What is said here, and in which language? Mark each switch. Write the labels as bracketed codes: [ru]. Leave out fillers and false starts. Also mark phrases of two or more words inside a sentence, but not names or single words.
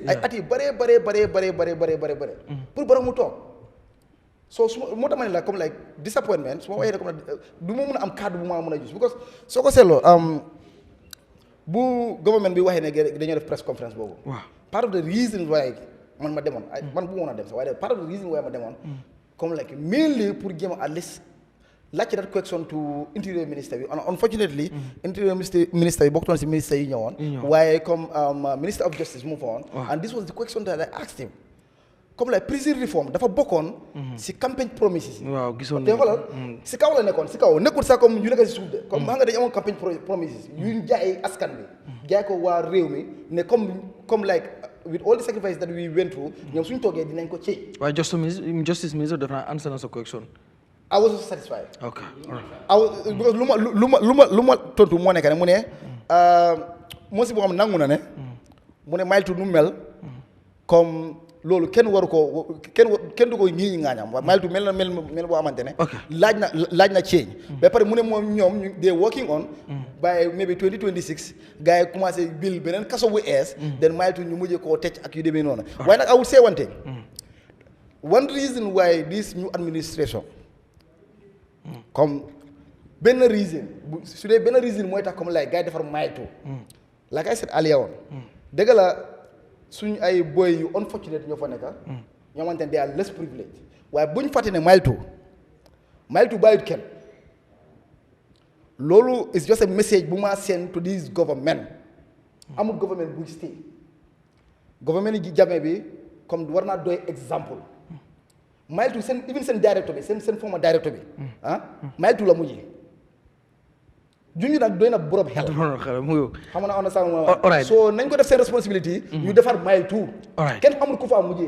[wo] ay at yu bëree pour Barrow mu toog so su ma moo tax ma ne la comme [en] like disappointment [wo] su ma waxee ne comme du ma mën a am cadre bu ma mën a gis because soo ko seetloo bu government bi waxee ne dañoo def [en] press conference [wo] boobu. waaw [en] part of the reason why [wo] man ma demoon man bu ma mën a dem sax waaye [en] part of the reason why [wo] ma demoon comme like mainly pour jéem a [en] at least [wo] laajte [en] that question to interior minister [wo] bi unfortunately [en] interior minister [wo] bi bokkutoon si ministre yi ñëwoon waaye comme [en] minister of justice [wo] mu fa woon [en] and this was the question that I asked him [wo] comme like [en] prison reform [wo] dafa bokkoon si campagne promises yi waaw gisoon te xoolal si kaw la nekkoon si kaw nekkul sax comme yu nekk si suuf de comme xam nga dañu amoon campagne promises yuñ jaay askan bi jaay ko waa réew mi ne comme like [en] with all the sacrifice that we went through [wo] ñoom suñu toogee dinañ ko ci waaye [en] justice minister [wo] def naa answer na sa question. [en] I wasn't satisfied. Okay. [wo] Because lu ma tontu moo nekk ne mu ne moo si boo xam nangu na ne mu ne Mile 2 nu mel comme loolu kenn waru ko kenn du ko ñii ngaañam waaye Mile 2 mel boo xamante ne laaj na change ba pare mu ne moom ñoom [en] they working on by maybe [wo] 2026 gars yi commencé bill beneen kaso bu ees then Mile 2 ñu mujjee koo tëj ak yu demee noonu waaye nag [en] I would say one thing one reason why this new administration [wo] comme benn reason su dee benn reason mooy tax comme like gars yi defar Mile 2 [en] like I said earlier [wo] woon dëgg la suñ ay boy yu unfortunate ñoo fa nekk ñoo xamante ne [en] they are less privileged [wo] waaye buñ fàtte ne Mile 2 bàyyit kenn loolu [en] is just a message [wo] bu ma [en] send to this government [wo] amul government buy stay government yi Jammeh bi comme war naa doy exemple Mile 2 seen directeur bi seen former directeur bi Mile 2 la mujjee junj nag doy na borom xel xam na on sama so nañ ko def seen responsibility ñu defar Mile 2 kenn xamul ku fa mujjee